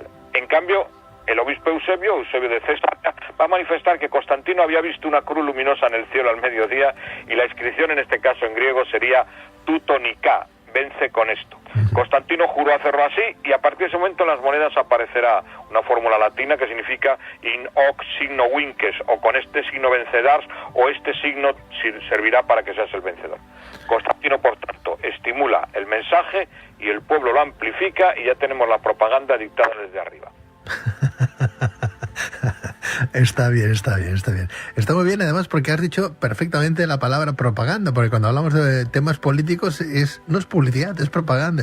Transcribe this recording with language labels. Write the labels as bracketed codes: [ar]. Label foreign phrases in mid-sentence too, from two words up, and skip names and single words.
[es] En cambio, el obispo Eusebio de Cesarea, va a manifestar que Constantino había visto una cruz luminosa en el cielo al mediodía, y la inscripción en este caso en griego sería Tutonika, vence con esto. Constantino juró hacerlo así, y a partir de ese momento en las monedas aparecerá una fórmula latina que significa [la] in hoc signo vinces, [es] o con este signo vencerás, o este signo servirá para que seas el vencedor. Constantino, por tanto, estimula el mensaje y el pueblo lo amplifica, y ya tenemos la propaganda dictada desde arriba. Está bien. Está muy bien, además, porque has dicho perfectamente la palabra propaganda, porque cuando hablamos de temas políticos no es publicidad, es propaganda.